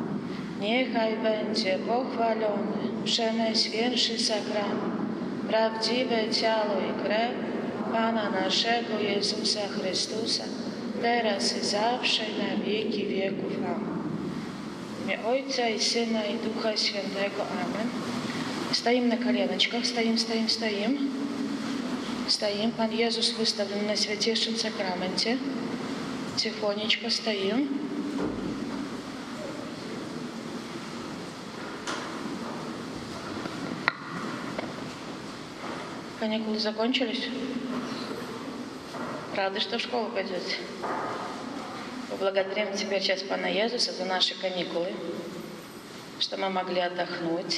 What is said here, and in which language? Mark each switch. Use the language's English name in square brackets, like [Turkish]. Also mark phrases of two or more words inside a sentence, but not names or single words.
[Polish] Niechaj będzie pochwalony Przenajświętszy sakrament, prawdziwe ciało i krew Pana naszego Jezusa Chrystusa, teraz i zawsze na wieki wieków. Amen. W imię Ojca i Syna i Ducha Świętego. Amen. Stoimy na [Russian] коленочках, стоим. [Polish] Pan Jezus wystawiony na świętejszym sakramencie. [Russian] Тихонечко стоим. Каникулы закончились? Рады, что в школу пойдете? Поблагодарим теперь сейчас Пана Иисуса за наши каникулы, что мы могли отдохнуть.